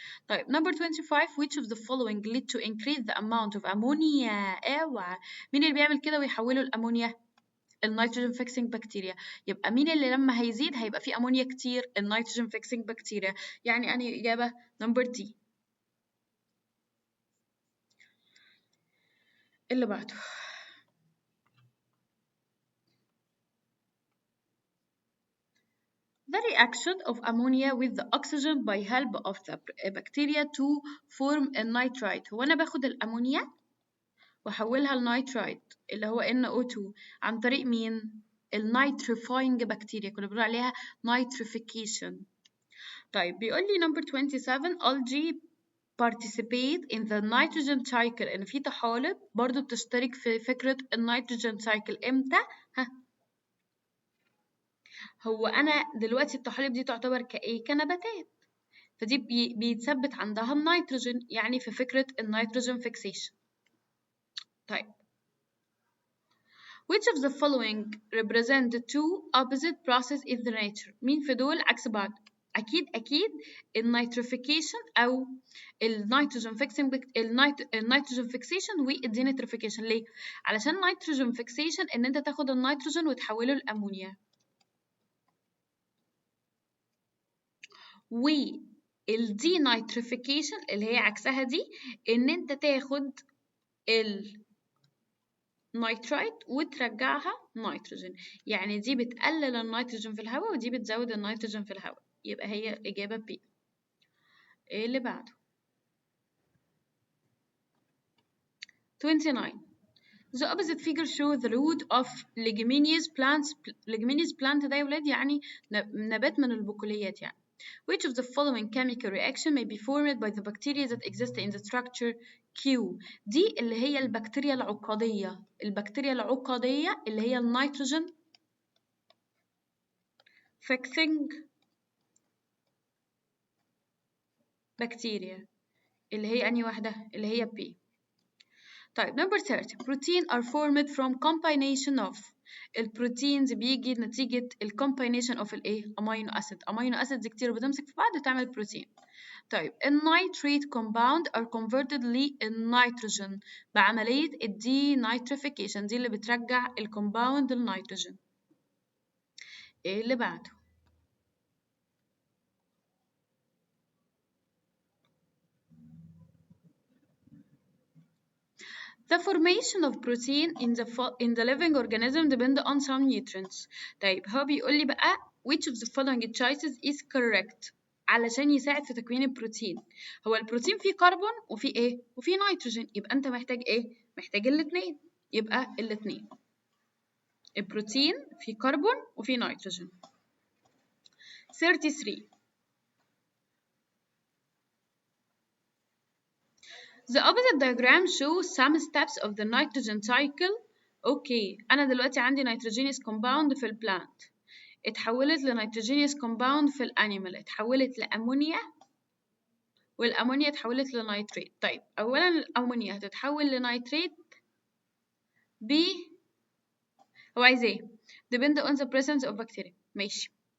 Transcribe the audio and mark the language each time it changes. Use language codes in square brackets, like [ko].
[en] طيب number 25 which of the following lead to increase the amount of ammonia. [ar] اوعى، مين اللي بيعمل كده ويحوله الامونيا؟ النيتروجين فيكسنج بكتيريا. يبقى مين اللي لما هيزيد هيبقى فيه امونيا كتير؟ النيتروجين فيكسنج بكتيريا. يعني أنهي إجابة؟ نمبر دي. اللي بعده [en] the reaction of ammonia with the oxygen by help of the bacteria to form a nitrite. [ar] هو أنا باخد الأمونيا وأحولها لنيترايت اللي هو NO2 عن طريق مين؟ النيتريفاينج بكتيريا، كنا بنقول عليها nitrification. [en] طيب بيقول لي number 27 algae participate in the nitrogen cycle. [ar] إن في طحالب برضو بتشترك في فكرة النيتروجين cycle إمتى؟ هو أنا دلوقتي الطحالب دي تعتبر كإيه؟ كنباتات، فدي بيتثبت عندها النيتروجين، يعني في فكرة النيتروجين fixation. طيب [en] which of the following represent the two opposite process in the nature؟ [ar] مين في دول عكس بعض؟ أكيد النيتروفيكيشن أو النيتروجين فيكسنج، النيتروجين فيكسيشن والدينيتروفيكيشن. ليه؟ علشان النيتروجين فيكسيشن إن أنت تاخد النيتروجين وتحوله لأمونيا، والدينيتروفيكيشن اللي هي عكسها دي إن أنت تاخد النيترايت وترجعها نيتروجين. يعني دي بتقلل النيتروجين في الهواء ودي بتزود النيتروجين في الهواء، يبقى هي الإجابة B. إيه اللي بعده؟ [en] 29 The opposite figure show the root of leguminous plants. [ar] leguminous plant ده يا ولاد يعني نبات من البقوليات يعني. [en] Which of the following chemical reaction may be formed by the bacteria that exist in the structure Q؟ [ar] دي اللي هي البكتيريا العقدية، البكتيريا العقدية اللي هي النيتروجين fixing بكتيريا، اللي هي أنهي واحدة؟ اللي هي B. [en] طيب number 30 protein are formed from combination of. [ar] البروتينز بيجي نتيجة الcombination of الايه؟ amino acid. amino acids كتير بتمسك في بعض وتعمل بروتين. طيب النيتريت compound are converted للنيتروجين بعملية الدينيتريفيكيشن، دي اللي بترجع الكومباوند للنيتروجين. ايه اللي بعده؟ [en] The formation of protein in the living organism depend on some nutrients. [ar] طيب هو بيقول لي بقى [en] which of the following choices is correct [ar] علشان يساعد في تكوين البروتين. هو البروتين فيه كربون وفيه ايه؟ وفيه نيتروجين، يبقى انت محتاج ايه؟ محتاج الاثنين، يبقى الاثنين. البروتين فيه كربون وفيه نيتروجين. [en] 33 The opposite diagram shows some steps of the nitrogen cycle. [ar] اوكي انا دلوقتي عندي nitrogenous compound في البلانت، اتحولت لنيتروجينيوس كومباوند في الانيمال، اتحولت لامونيا، والامونيا اتحولت لنيتريت. طيب اولا الامونيا هتتحول لنيتريت ب هو عايز ايه؟ [en] depend on the presence of bacteria. [ar] ماشي.